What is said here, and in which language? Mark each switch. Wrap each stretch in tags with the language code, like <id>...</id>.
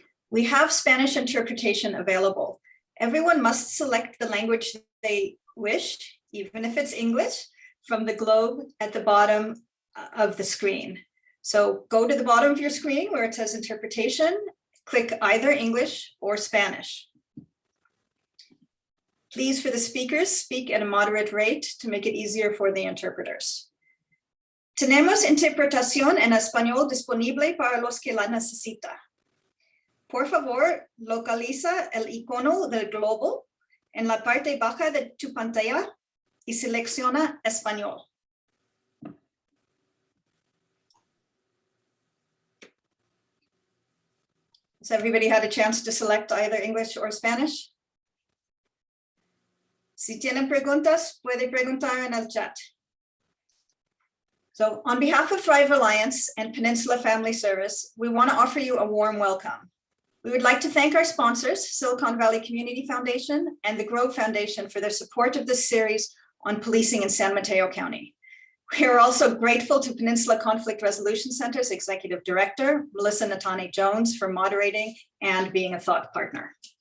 <en>We have Spanish interpretation available. Everyone must select the language they wish, even if it's English, from the globe at the bottom of the screen. So go to the bottom of your screen where it says interpretation, click either English or Spanish. Please, for the speakers, speak at a moderate rate to make it easier for the interpreters.</en> <es>Tenemos interpretación en español disponible para los que la necesita. Por favor, localiza el icono del globo en la parte baja de tu pantalla y selecciona español.</es> <en>Has everybody had a chance to select either English or Spanish?</en> <es>Si tienen preguntas, puede preguntar en el chat.</es> <en>So on behalf of Thrive Alliance and Peninsula Family Service, we want to offer you a warm welcome. We would like to thank our sponsors, Silicon Valley Community Foundation and the Grove Foundation, for their support of this series on policing in San Mateo County. We are also grateful to Peninsula Conflict Resolution Center's Executive Director, Melissa Natani Jones, for moderating and being a thought partner.</en>